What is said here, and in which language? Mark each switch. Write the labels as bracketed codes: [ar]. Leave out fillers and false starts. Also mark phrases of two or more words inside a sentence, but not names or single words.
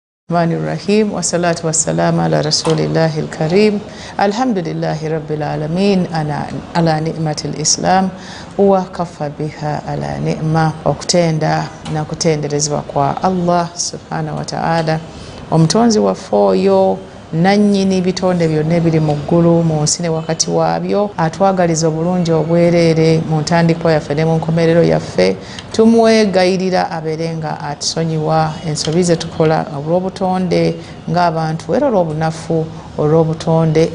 [ar] رحيم والصلاة والسلام على رسول الله الكريم الحمد لله رب العالمين على نعمة الإسلام وكفى بها على نعمة [lg] okutenda na kutenderezebwa kwa Allah [ar] سبحانه وتعالى omutonzi [lg] wa foyo nanyini bitonde byonna ebiri mu ggulu mu nsi ne wakati waabyo atwagaliza obulungi obwerere mu ntandikwa yaffe ne mu nkomerero yaffe tumwegayirira abeerenga atusonyiwa ensobi ze tukola olw'obutonde ng'abantu era olw'obunafu olw'obutonde